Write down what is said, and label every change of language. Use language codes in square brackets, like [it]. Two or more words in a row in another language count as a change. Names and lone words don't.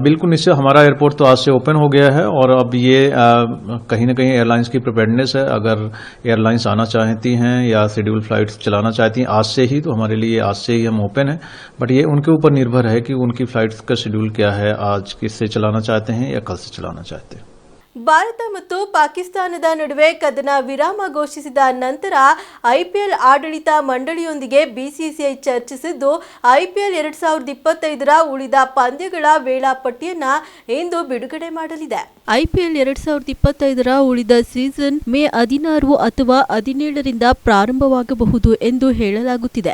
[hi] बिल्कुल निश्चय, हमारा एयरपोर्ट तो आज से ओपन हो गया है और अब ये कहीं न कहीं एयरलाइंस की प्रिपेयर्डनेस है। अगर एयरलाइंस आना चाहती हैं या शेड्यूल फ्लाइट्स चलाना चाहती हैं आज से ही, तो हमारे लिए आज से ही हम ओपन है। बट ये उनके ऊपर निर्भर है कि उनकी फ्लाइट्स का शेड्यूल क्या है, आज किससे चलाना चाहते हैं या कल से चलाना चाहते हैं। [kn] ಭಾರತ ಮತ್ತು ಪಾಕಿಸ್ತಾನದ ನಡುವೆ ಕದನ ವಿರಾಮ ಘೋಷಿಸಿದ ನಂತರ ಐಪಿಎಲ್ ಆಡಳಿತ ಮಂಡಳಿಯೊಂದಿಗೆ ಬಿಸಿಸಿಐ ಚರ್ಚಿಸಿದ್ದು ಐಪಿಎಲ್ 2025ರ ಉಳಿದ ಪಂದ್ಯಗಳ ವೇಳಾಪಟ್ಟಿಯನ್ನು ಇಂದು ಬಿಡುಗಡೆ ಮಾಡಲಿದೆ. ಐಪಿಎಲ್ 2025ರ ಉಳಿದ ಸೀಸನ್ ಮೇ 16 ಅಥವಾ 17ರಿಂದ ಪ್ರಾರಂಭವಾಗಬಹುದು ಎಂದು ಹೇಳಲಾಗುತ್ತಿದೆ.